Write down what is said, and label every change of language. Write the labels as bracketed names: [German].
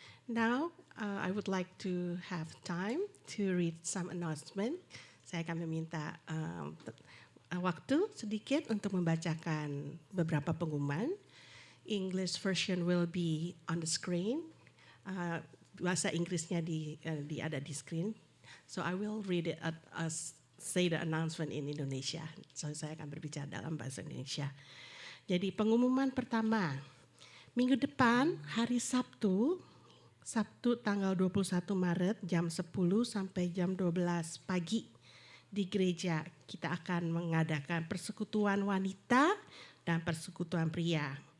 [English] Now, I would like to have time to read some announcement. [Indonesian] Saya akan meminta waktu sedikit untuk membacakan beberapa pengumuman. [English] English version will be on the screen. [Indonesian] Bahasa Inggrisnya ada di screen. [English] So I will read it as say the announcement in Indonesia. [Indonesian] So saya akan berbicara dalam bahasa Indonesia. Jadi pengumuman pertama, minggu depan hari Sabtu tanggal 21 Maret jam 10 sampai jam 12 pagi di gereja kita akan mengadakan persekutuan wanita dan persekutuan pria.